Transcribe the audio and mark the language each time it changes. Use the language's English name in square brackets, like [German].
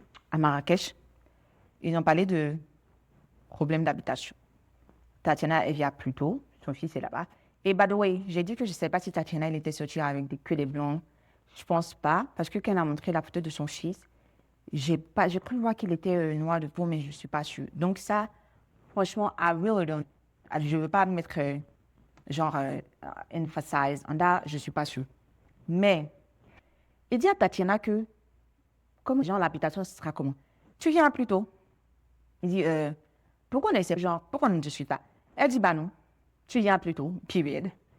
[French] À Marrakech, ils ont parlé de problème d'habitation. Tatiana, elle vient plus tôt. Son fils est là-bas. Et [English] by the way, [French] j'ai dit que je ne sais pas si Tatiana, elle était sortie avec que des blancs. Je ne pense pas. Parce que quand elle a montré la photo de son fils, j'ai cru voir qu'il était noir de peau, mais je ne suis pas sûre. Donc ça, franchement, [English] I really don't. [French] Je ne veux pas mettre [English] emphasize on that, [French] je ne suis pas sûre. Mais, il dit à Tatiana que, comme l'habitation, ce sera comment? Tu viens plus tôt. Il dit, pourquoi on essaie, pourquoi on ne discute pas? Elle dit, bah non, tu viens plus tôt, period.